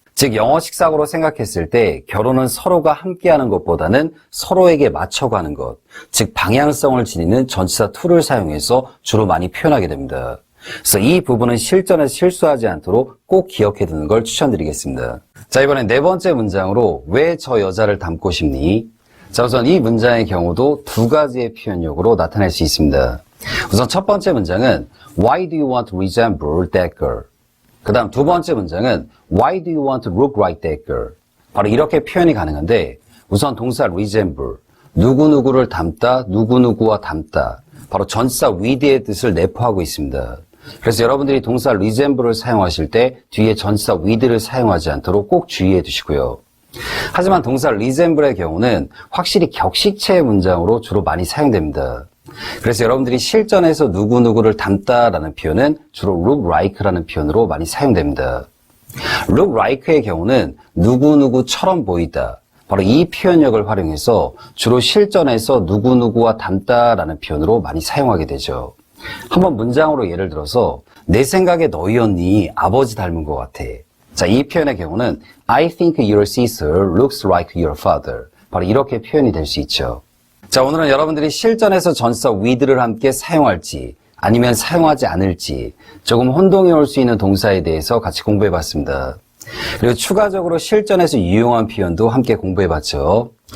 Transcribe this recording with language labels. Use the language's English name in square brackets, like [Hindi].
[Korean] 즉 영어식 사고로 생각했을 때 결혼은 서로가 함께하는 것보다는 서로에게 맞춰가는 것, 즉 방향성을 지니는 전치사 to를 사용해서 주로 많이 표현하게 됩니다. 그래서 이 부분은 실전에서 실수하지 않도록 꼭 기억해 두는 걸 추천드리겠습니다. 자, 이번엔 네 번째 문장으로 왜 저 여자를 닮고 싶니? 자, 우선 이 문장의 경우도 두 가지의 표현력으로 나타낼 수 있습니다. 우선 첫 번째 문장은 [English] Why do you want to resemble that girl? [Korean] 그 다음 두 번째 문장은 [English] Why do you want to look like that girl? [Korean] 바로 이렇게 표현이 가능한데 우선 동사 resemble, 누구누구를 닮다, 누구누구와 닮다. 바로 전치사 with의 뜻을 내포하고 있습니다. 그래서 여러분들이 동사 resemble을 사용하실 때 뒤에 전치사 with를 사용하지 않도록 꼭 주의해 두시고요. 하지만 동사 resemble의 경우는 확실히 격식체의 문장으로 주로 많이 사용됩니다. 그래서 여러분들이 실전에서 누구누구를 닮다라는 표현은 주로 look like라는 표현으로 많이 사용됩니다. look like의 경우는 누구누구처럼 보이다. 바로 이 표현력을 활용해서 주로 실전에서 누구누구와 닮다라는 표현으로 많이 사용하게 되죠. 한번 문장으로 예를 들어서 내 생각에 너희 언니 아버지 닮은 것 같아. 자, 이 표현의 경우는 [English] I think your sister looks like your father. [Korean] 바로 이렇게 표현이 될 수 있죠. 자, 오늘은 여러분들이 실전에서 전치사 with를 함께 사용할지 아니면 사용하지 않을지 조금 혼동이 올 수 있는 동사에 대해서 같이 공부해봤습니다. 그리고 추가적으로 실전에서 유용한 표현도 함께 공부해봤죠.